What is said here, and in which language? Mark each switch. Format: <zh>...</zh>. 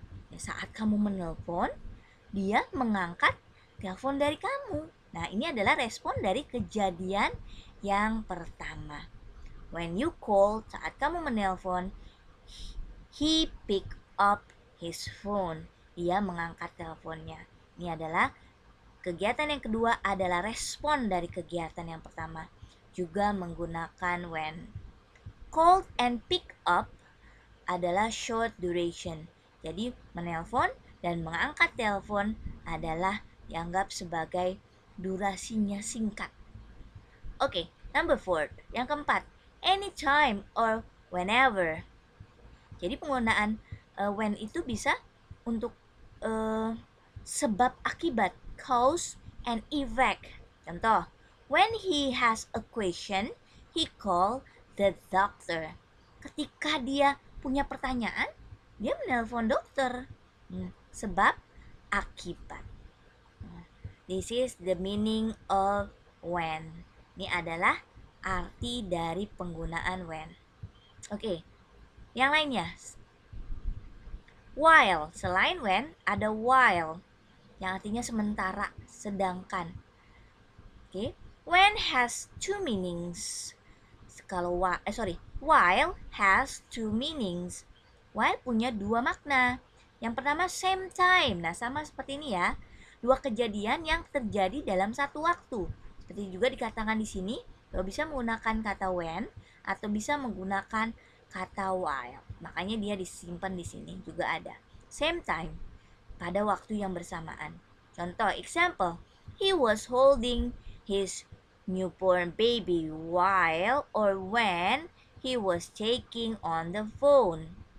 <id>Ya, saat kamu menelpon, dia mengangkat telepon dari kamu. Nah, ini adalah respon dari kejadian yang pertama.</id> <en>When you called,</en> <id>saat kamu menelpon,</id> <en>he picked up his phone.</en> <id>Dia mengangkat teleponnya. Ini adalah kegiatan yang kedua adalah respon dari kegiatan yang pertama. Juga menggunakan</id> <en>when. Called and pick up adalah short duration.</en> <id>Jadi menelpon dan mengangkat telepon adalah dianggap sebagai durasinya singkat.</id> <en>Oke, number 4.</en> <id>Yang keempat,</id> <en>anytime or whenever.</en> <id>Jadi penggunaan when itu bisa untuk sebab akibat,</id> <en>cause and effect. Contoh, when he has a question, he call the doctor.</en> <id>Ketika dia punya pertanyaan, dia menelpon dokter. Sebab akibat.</id> <en>This is the meaning of when.</en> <id>Ini adalah arti dari penggunaan when. Oke, yang lainnya. While, selain when ada while yang artinya sementara, sedangkan.</id> <en>Oke, when has two meanings. While has two meanings.</en> <id>While punya dua makna. Yang pertama</id> <en>same time.</en> <id>Nah, sama seperti ini ya. Dua kejadian yang terjadi dalam satu waktu. Seperti juga dikatakan di sini, bahwa bisa menggunakan kata when atau bisa menggunakan kata while. Makanya dia disimpan di sini juga ada.</id> <en>Same time,</en> <id>pada waktu yang bersamaan.</id> <en>Contoh, example, he was holding his newborn baby while or when he was taking on the phone.</en>